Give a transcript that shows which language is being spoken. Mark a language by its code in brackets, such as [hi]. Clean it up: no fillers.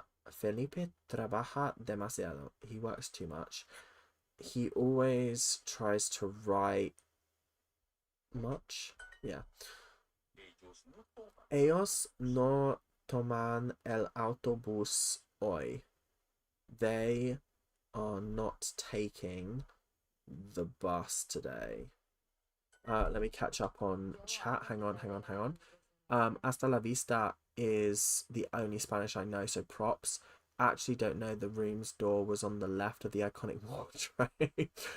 [es] Felipe trabaja demasiado. [en] He works too much. He always tries to write much. Yeah. [es] Ellos no toman el autobús hoy. [en] They are not taking the bus today. Let me catch up on chat. Hang on. [es] Hasta la vista [en] is the only Spanish I know, so props. Actually don't know the room's door was on the left of the iconic wardrobe.